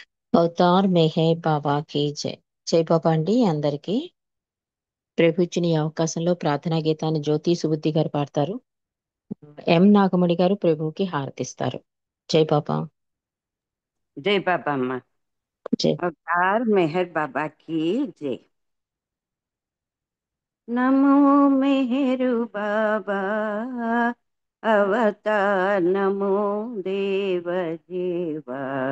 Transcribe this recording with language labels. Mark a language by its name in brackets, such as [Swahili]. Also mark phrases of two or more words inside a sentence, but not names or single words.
[Hindi] अवतार मेहर बाबा की जय. [Telugu] జై బాబా అండి అందరికీ. ప్రభు ఇచ్చిన ఈ అవకాశంలో ప్రార్థనా గీతాన్ని జ్యోతి సుబుద్ధి గారు పాడతారు. ఎం నాగమణి గారు ప్రభువుకి హారతిస్తారు. జై బాబా. [Hindi] जय बाबा अम्मा। [Telugu] జై. [Hindi] अवतार मेहर बाबा की जय। नमो मेहरु बाबा अवतार नमो देव जीवा।